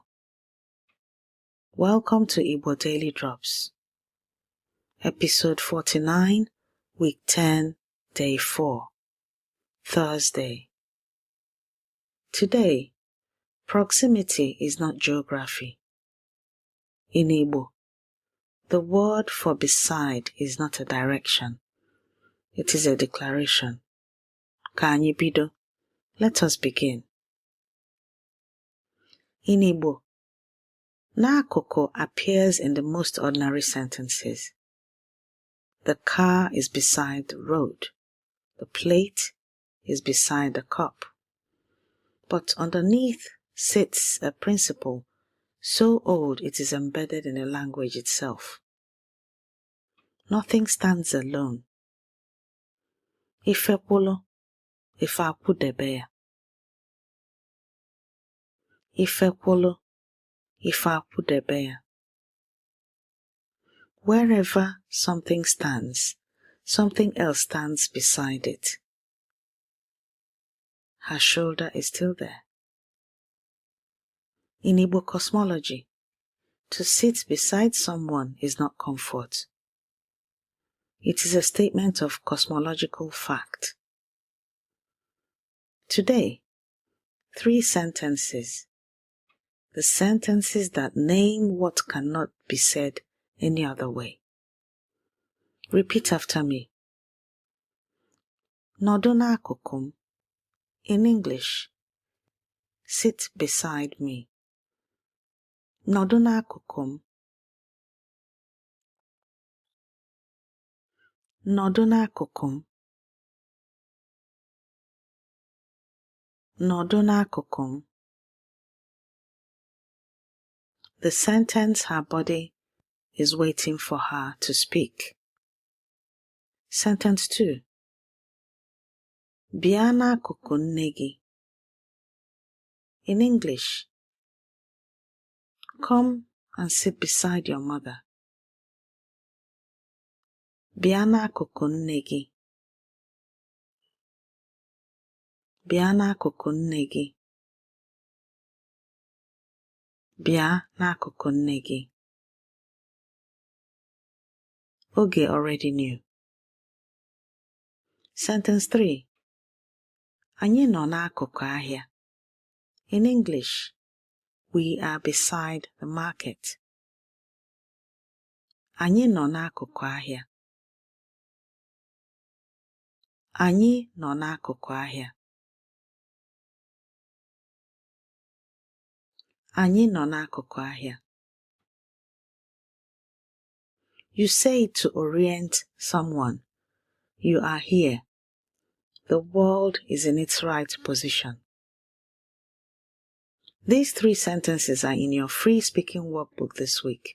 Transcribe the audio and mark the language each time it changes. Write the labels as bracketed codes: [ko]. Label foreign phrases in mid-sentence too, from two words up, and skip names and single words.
[en] Welcome to Igbo Daily Drops, episode 49, week 10, day 4, Thursday. Today, proximity is not geography. In Igbo, the word for beside is not a direction. It is a declaration. [ig] Ka anyị bido. [en] Let us begin. In Igbo, n'akụkụ appears in the most ordinary sentences. The car is beside the road. The plate is beside the cup. But underneath sits a principle so old it is embedded in the language itself. Nothing stands alone. [ig] Ife kwụlụ, ife akwụdebe ya. Ife kwụlụ, ife akwụdebe ya. [en] Wherever something stands, something else stands beside it. Her shoulder is still there. In Igbo cosmology, to sit beside someone is not comfort. It is a statement of cosmological fact. Today, 3 sentences. The sentences that name what cannot be said any other way. Repeat after me. [ig] Nọdụ n'akụkụ m. [en] In English, sit beside me. [ig] Nọdụ n'akụkụ m. Nọdụ n'akụkụ m. Nọdụ n'akụkụ m. [en] The sentence her body is waiting for her to speak. Sentence 2. [ig] Bịa n'akụkụ nne gị. [en] In English, come and sit beside your mother. [ig] Bịa n'akụkụ nne gị. Bịa n'akụkụ nne gị. Bịa n'akụkụ nne gị. [en] Oge already knew. Sentence 3. [ig] Anyị nọ n'akụkụ ahịa. [en] In English, we are beside the market. [ig] Anyị nọ n'akụkụ ahịa. Anyị nọ n'akụkụ ahịa. Anyị nọ n'akụkụ ahịa. [en] You say it to orient someone. You are here. The world is in its right position. These 3 sentences are in your free speaking workbook this week.